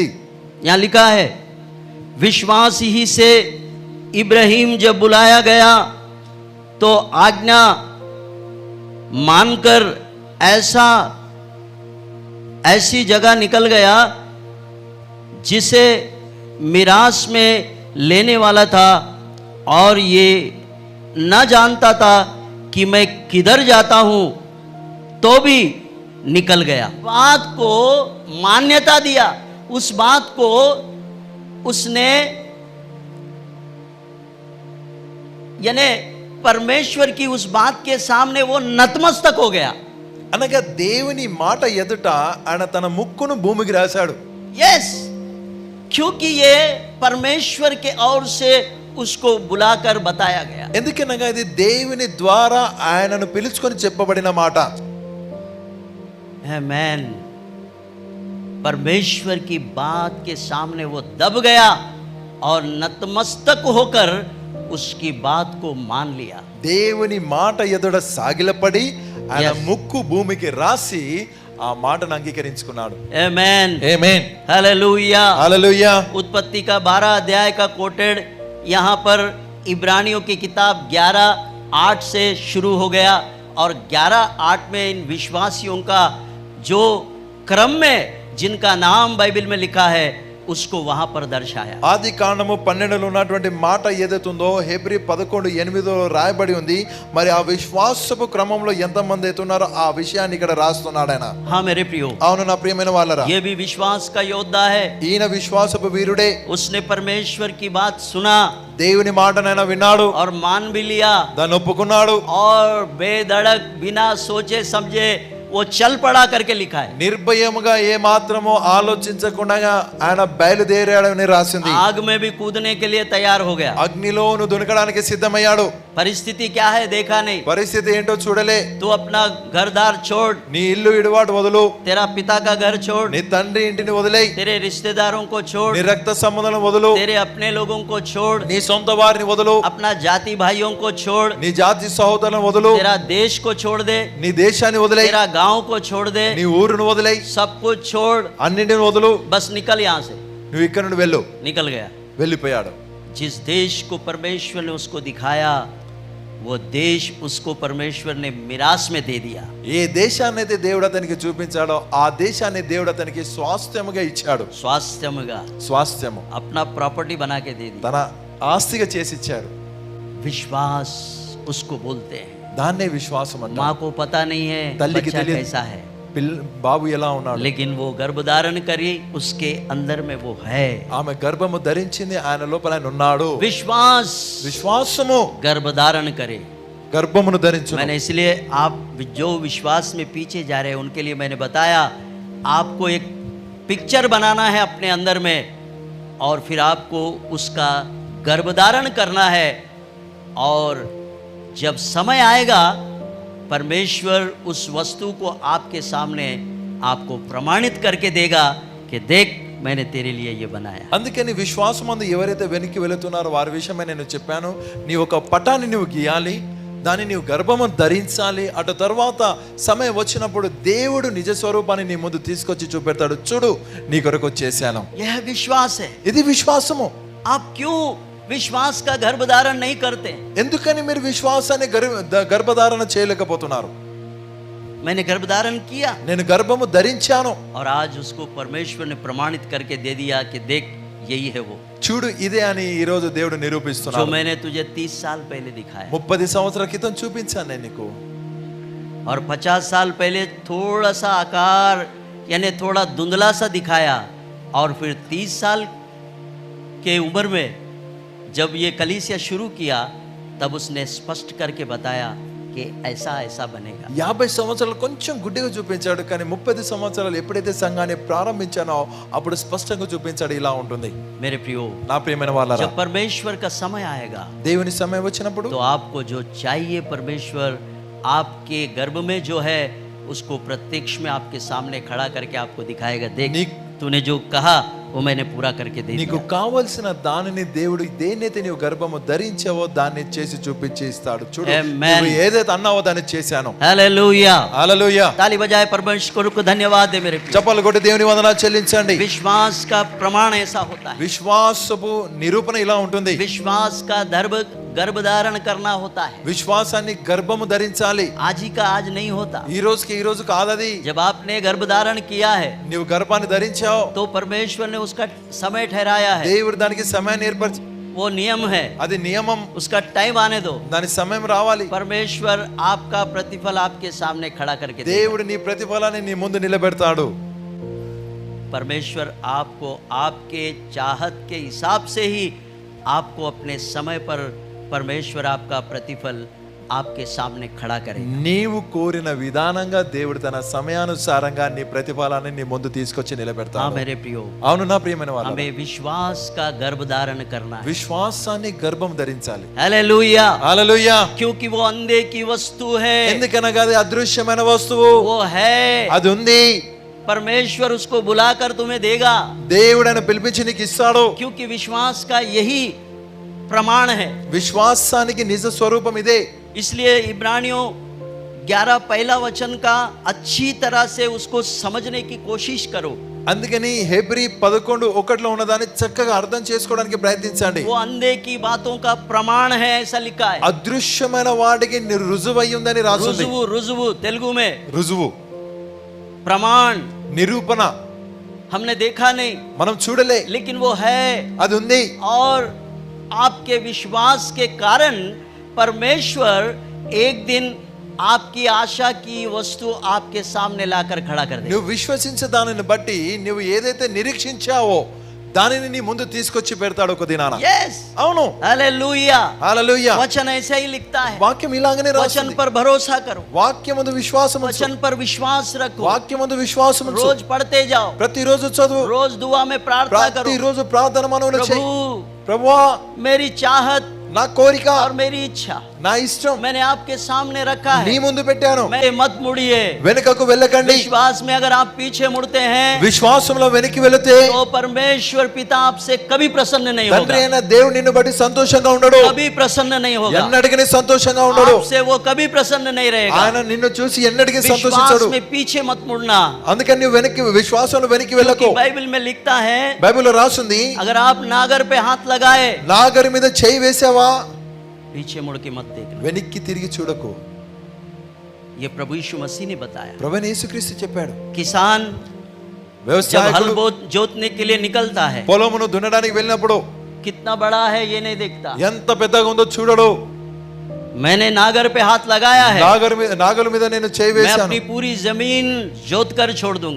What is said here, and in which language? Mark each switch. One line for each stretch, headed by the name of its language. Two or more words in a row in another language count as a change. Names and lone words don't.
Hindi: यहाँ लिखा है, विश्वास ही से इब्राहिम जब बुलाया गया तो आज्ञा मानकर ऐसी जगह निकल गया जिसे मिरास में लेने वाला था, और ये न जानता था कि मैं किधर जाता हूं, तो भी निकल गया। बात को मान्यता दिया, उस बात को उसने यानी परमेश्वर की उस बात के सामने वो नतमस्तक हो गया।
Telugu: అనగా దేవుని మాట ఎదుట ఆయన తన ముక్కును భూమికి రాశాడు.
Hindi: यस, क्योंकि ये परमेश्वर के ओर से उसको बुलाकर बताया गया।
Telugu: ఎందుకనగా ఇది దేవుని ద్వారా ఆయనను పిలుచుకొని చెప్పబడిన మాట.
Hindi: आमेन। परमेश्वर की बात के सामने वो दब गया और नतमस्तक होकर उसकी बात को मान लिया।
Telugu: దేవుని మాట ఎదుట సాగిలపడి ఆయన
English: Yes.
Telugu: ముక్కు భూమికి రాసి ఆ మాటను అంగీకరించుకున్నాడు.
Hindi: आमेन,
Telugu: ఆమేన్,
Hindi: हालेलुया।
Telugu: హల్లెలూయా.
Hindi: उत्पत्ति का 12 अध्याय का कोटेड यहाँ पर इब्रानियों की किताब 11:8 से शुरू हो गया, और 11:8 में इन विश्वासियों का जो क्रम में जिनका नाम बाइबल में लिखा है उसको वहां पर दर्शाया।
Telugu: ఆది కాండము 12లో ఉన్నటువంటి మాట ఏదైతుందో హెబ్రీ 11:8లో రాయబడి ఉంది. మరి ఆ విశ్వాసపు క్రమంలో ఎంతమంది అవుతున్నారో ఆ విషయాన్ని ఇక్కడ రాస్తున్నాడు ఆయన.
Hindi: हाँ मेरे प्रियो,
Telugu: అవును నా ప్రియమైన వాళ్ళరా,
Hindi: ये भी विश्वास का योद्धा है।
Telugu: ఈయన విశ్వాసపు వీరుడే.
Hindi: उसने परमेश्वर की बात सुना
Telugu: దేవుని మాటనైనా విన్నాడు,
Hindi: और मान भी लिया,
Telugu: దాన్ని ఒప్పుకున్నాడు.
Hindi: और बेधड़क बिना सोचे समझे वो चल पड़ा करके लिखा है।
Telugu: నిర్భయముగా ఏ మాత్రము ఆలోచించకుండా ఆయన బయలుదేరాడని రాసింది.
Hindi: आग में भी कूदने के लिए तैयार हो गया।
Telugu: అగ్నిలోను దునకడానికి సిద్ధమయ్యాడు.
Hindi: परिस्थिति क्या है देखा नहीं,
Telugu: పరిస్థితి ఏంటో చూడలే.
Hindi: तू अपना घरदार छोड़,
Telugu: నీ ఇల్లు ఇడువాటు వదులు,
Hindi: तेरा पिता का घर छोड़,
Telugu: నీ తండ్రి ఇంటిని వదిలేయ్,
Hindi: तेरे रिश्तेदारों को छोड़,
Telugu: నీ రక్త సంబంధాలను వదులు,
Hindi: तेरे अपने लोगों को छोड़,
Telugu: నీ సొంత వారిని వదులు,
Hindi: अपना जाति भाइयों को छोड़,
Telugu: నీ జాతి సహోదరులను వదులు,
Hindi: तेरा देश को छोड़ दे,
Telugu: నీ దేశాన్ని వదిలేయ్,
Hindi: तेरा गांव को छोड़ दे,
Telugu: నీ ఊరును వదిలేయ్,
Hindi: सब कुछ छोड़,
Telugu: అన్నింటిని వదులు,
Hindi: बस निकल यहाँ से।
Telugu: నువ్వు ఇక్కడ నుండి వెళ్ళు.
Hindi: निकल गया।
Telugu: వెళ్ళిపోయాడు.
Hindi: जिस देश को परमेश्वर ने उसको दिखाया, वो देश उसको परमेश्वर ने मिरास में दे दिया।
Telugu: ఏ దేశాన్ని అయితే దేవుడు అతనికి చూపించాడో ఆ దేశాన్ని దేవుడు అతనికి స్వాస్థ్యముగా ఇచ్చాడు. स्वास्थ्यमगा స్వాస్థ్యము
Hindi: अपना प्रॉपर्टी बना के दे दी।
Telugu: తన ఆస్తిగా చేసి ఇచ్చాడు.
Hindi: विश्वास उसको बोलते हैं।
Telugu: దాన్నే విశ్వాసం అంటారు.
Hindi: माँ को पता नहीं है तल्ली की बच्चा
Telugu: तल्ली-
Hindi: कैसा है,
Telugu: బాబు ఎలా ఉన్నాడు,
Hindi: लेकिन वो गर्भधारण करी, उसके अंदर में वो है।
Telugu: ఆమె గర్భము ధరించింది, ఆయన లోపల ఆయన ఉన్నాడు.
Hindi: विश्वास
Telugu: విశ్వాసము
Hindi: गर्भधारण करे।
Telugu: గర్భమును ధరించు.
Hindi: मैंने इसलिए आप जो विश्वास में पीछे जा रहे हैं उनके लिए मैंने बताया, आपको एक पिक्चर बनाना है अपने अंदर में और फिर आपको उसका गर्भधारण करना है। और जब समय आएगा परमेश्वर उस वस्तु को आपके सामने आपको प्रमाणित करके देगा कि देख मैंने तेरे लिए ये बनाया।
Telugu: అందుకని విశ్వాసమందు ఎవరైతే వెనక్కి వెళుతున్నారో వారి విషయమే నేను చెప్పాను. నీ ఒక పటాన్ని నువ్వు గీయాలి, దాన్ని నీవు గర్భము ధరించాలి. అటు తర్వాత సమయం వచ్చినప్పుడు దేవుడు నిజ స్వరూపాన్ని నీ ముందు తీసుకొచ్చి చూపెడతాడు. చూడు నీ కొరకు చేశాను.
Hindi: यह विश्वास है।
Telugu: ఇది విశ్వాసము.
Hindi: आप क्यों विश्वास का गर्भधारण नहीं करते?
Telugu: ఎందుకని మీరు విశ్వాసాన్ని గర్భధారణ చేయలేకపోతున్నారు?
Hindi: मैंने गर्भधारण किया
Telugu: నేను గర్భము ధరించాను.
Hindi: और आज उसको परमेश्वर ने प्रमाणित करके दे दिया कि देख यही है वो
Telugu: చూడు ఇదే అని ఈ రోజు దేవుడు
Hindi: जो
Telugu: నిరూపిస్తున్నాడు.
Hindi: मैंने तुझे 30 साल पहले दिखाया
Telugu: 30 సంవత్సరాల క్రితం చూపించాను నేను నీకు.
Hindi: और 50 साल पहले थोड़ा सा आकार यानी थोड़ा धुंधला सा दिखाया और फिर 30 साल के उम्र में जब ये कलीसिया शुरू किया तब उसने स्पष्ट करके बताया कि ऐसा ऐसा बनेगा।
Telugu: 50 సంవత్సరాలు కొంచెం గుడ్డిగా చూపించాడు, కానీ 30 సంవత్సరాలు ఎప్పుడైతే సంఘాన్ని ప్రారంభించానో అప్పుడు స్పష్టంగా చూపించాడు ఇలా ఉంటుంది.
Hindi: मेरे प्रियो,
Telugu: నా ప్రియమైన వాళ్ళారా,
Hindi: जब परमेश्वर का समय आएगा
Telugu: దేవుని సమయం వచ్చినప్పుడు
Hindi: तो आपको जो चाहिए परमेश्वर आपके गर्भ में जो है उसको प्रत्यक्ष में आपके सामने खड़ा करके आपको दिखाएगा। देख तूने जो कहा वो मैंने पूरा करके दे
Telugu: నీకు
Hindi: दिया।
Telugu: కావలసిన దానిని దేవుడు దేన్నైతే నీవు గర్భము ధరించావో దాన్ని చేసి చూపించి ఇస్తాడు. చూడు
English: Amen.
Telugu: నువ్వు ఏదైతే అన్నావో దాన్ని చేశాను.
Hindi: हालेलुया।
Telugu: హల్లెలూయా.
Hindi: ताली बजाए परमेश्वर को धन्यवाद दे मेरे प्रियो।
Telugu: చప్పలు కొట్టి దేవుని వందనాలు చెల్లించండి.
Hindi: विश्वास का प्रमाण ऐसा होता है।
Telugu: విశ్వాసపు నిరూపణ ఇలా ఉంటుంది.
Hindi: विश्वास का गर्भधारण करना होता है।
Telugu: విశ్వాసాన్ని గర్భము ధరించాలి.
Hindi: आज ही का आज नहीं होता।
Telugu: ఈ రోజుకి ఈ రోజు కాదది.
Hindi: जब आपने गर्भधारण किया है
Telugu: నీవు గర్భాన్ని ధరించావు,
Hindi: तो परमेश्वर ने उसका समय ठहराया है।
Telugu: దేవుడు దానికి సమయాన్ని ఏర్పరిచి,
Hindi: वो नियम है,
Telugu: అది నియమం,
Hindi: उसका टाइम आने दो।
Telugu: దాని సమయం రావాలి.
Hindi: परमेश्वर आपका प्रतिफल आपके सामने खड़ा करके देगा।
Telugu: దేవుడు నీ ప్రతిఫలాన్ని నీ ముందు నిలబెడతాడు.
Hindi: परमेश्वर आपको आपके चाहत के हिसाब से ही आपको अपने समय पर परमेश्वर आपका प्रतिफल आपके सामने खड़ा करेगा।
Telugu: నీవు కోరిన విధానంగా దేవుడు తన సమయానుసారంగా నీ ప్రతిఫలాన్ని నీ ముందు తీసుకొచ్చి
Hindi: हाँ
Telugu: నిలబెడతాడు.
Hindi: मेरे प्रियो,
Telugu: అవును నా ప్రియమైన వాళ్ళ,
Hindi: हमें विश्वास का गर्भधारण करना है।
Telugu: విశ్వాసాన్ని గర్భం ధరించాలి.
Hindi: हालेलुया।
Telugu: హల్లెలూయా.
Hindi: क्योंकि वो अंधे की वस्तु है,
Telugu: ఎందుకనగా అది అదృశ్యమైన వస్తువు,
Hindi: वो है।
Telugu: అది ఉంది.
Hindi: परमेश्वर उसको बुलाकर तुम्हें देगा,
Telugu: దేవుడని పిలిపించి నీకు ఇస్తాడు.
Hindi: क्योंकि विश्वास का यही प्रमाण है।
Telugu: విశ్వాసానికి నిజ స్వరూపం ఇదే.
Hindi: इसलिए इब्रानियों 11 पहला वचन का अच्छी तरह से उसको समझने की कोशिश करो।
Telugu: అందుకని హెబ్రీ 11:1 ఉన్నదాన్ని చక్కగా అర్థం చేసుకోవడానికి ప్రయత్నించండి.
Hindi: वो अंधे की बातों का प्रमाण है ऐसा लिखा है।
Telugu: అదృశ్యమైన వాటికి రుజువై ఉందని రాసుంది. రుజువు రుజువు
Hindi: तेलुगु में
Telugu: రుజువు,
Hindi: प्रमाण
Telugu: నిరూపణ
Hindi: हमने देखा नहीं,
Telugu: మనం చూడలే,
Hindi: लेकिन वो है।
Telugu: అది ఉంది.
Hindi: और आपके विश्वास के कारण परमेश्वर एक दिन आपकी आशा की वस्तु आपके सामने लाकर खड़ा कर देगा।
Telugu: నువ్వు విశ్వసించే దానిని బట్టి నువ్వు ఏదైతే నిరీక్షించావో దానిని నీ ముందు తీసుకొచ్చి పెడతాడు ఒక దినాన.
Hindi: यस,
Telugu: అవును,
Hindi: हालेलुया।
Telugu: హల్లెలూయా.
Hindi: वचन ऐसे ही लिखता है,
Telugu: వాక్యం ఇలాగనే
Hindi: वचन
Telugu: రాస్తుంది.
Hindi: पर भरोसा करो,
Telugu: వాక్యమందు విశ్వాసం ఉంచు.
Hindi: वचन पर विश्वास रखो,
Telugu: వాక్యమందు విశ్వాసం ఉంచు.
Hindi: रोज पढ़ते जाओ,
Telugu: ప్రతిరోజు చదువు,
Hindi: रोज दुआ में प्रार्थना करो,
Telugu: ప్రతిరోజు ప్రార్థన మనవులు చేయి.
Hindi: प्रभु
Telugu: ప్రభువా,
Hindi: मेरी चाहत
Telugu: నా కోరిక,
Hindi: और मेरी इच्छा
Telugu: నా ఇష్టం
Hindi: मैंने आपके सामने रखा
Telugu: నీ
Hindi: है,
Telugu: ముందు పెట్టాను.
Hindi: मैं मत मुड़िए।
Telugu: వెనుకకు వెళ్ళకండి.
Hindi: विश्वास में अगर आप पीछे मुड़ते हैं
Telugu: విశ్వాసంలో వెనక్కి వెళితే
Hindi: तो परमेश्वर पिता आपसे कभी प्रसन्न नहीं
Telugu: తండ్రి
Hindi: होगा,
Telugu: అయిన దేవుడు నిన్ను బట్టి సంతోషంగా ఉండడు.
Hindi: कभी प्रसन्न नहीं होगा,
Telugu: ఎన్నటికీ సంతోషంగా ఉండడు.
Hindi: आपसे वो कभी प्रसन्न नहीं रहेगा।
Telugu: ఆయన నిన్ను చూసి ఎన్నటికీ
Hindi: विश्वास
Telugu: సంతోషించడు.
Hindi: में पीछे मत मुड़ना,
Telugu: అందుకని నువ్వు వెనక్కి విశ్వాసంలో వెనక్కి
Hindi: क्योंकि
Telugu: వెళ్ళకు.
Hindi: बाइबल में लिखता है
Telugu: బైబిల్లో రాస్తుంది,
Hindi: अगर आप नागर पे हाथ लगाए
Telugu: నాగరి మీద చేయి వేసావా
Hindi: पीछे मुड़ के मत देखना।
Telugu: వెనక్కి తిరిగి చూడకు.
Hindi: ये प्रभु यीशु मसीह ने बताया।
Telugu: ప్రభువైన యేసుక్రీస్తు చెప్పాడు.
Hindi: किसान जब हल
Telugu: వ్యవసాయకుడు
Hindi: जोतने के लिए निकलता है,
Telugu: పొలమును దున్నడానికి వెళ్ళినప్పుడు
Hindi: कितना बड़ा है ये नहीं देखता।
Telugu: ఎంత పెద్దగా ఉందో చూడడు.
Hindi: मैंने नागर पे हाथ लगाया है,
Telugu: నాగల మీద నేను చేయి
Hindi: मैं
Telugu: వేశాను.
Hindi: अपनी पूरी जमीन जोत कर छोड़ दूंगा।